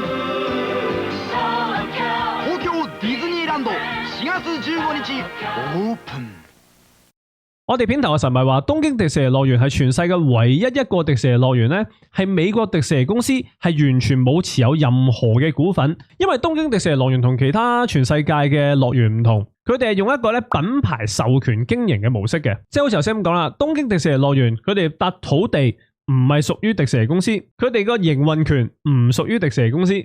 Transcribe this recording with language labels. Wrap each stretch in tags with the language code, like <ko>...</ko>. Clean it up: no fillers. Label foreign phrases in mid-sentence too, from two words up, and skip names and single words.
<ja>東京ディズニーランド4月15日オープン。</ja> <yue>我哋片頭嘅時候咪話東京迪士尼樂園係全世界唯一一個迪士尼樂園呢，係美國迪士尼公司係完全冇持有任何嘅股份，因為東京迪士尼樂園同其他全世界嘅樂園唔同，佢哋係用一個咧品牌授權經營嘅模式嘅，即係好似頭先咁講啦，東京迪士尼樂園佢哋笪土地唔係屬於迪士尼公司，佢哋個營運權唔屬於迪士尼公司。</yue>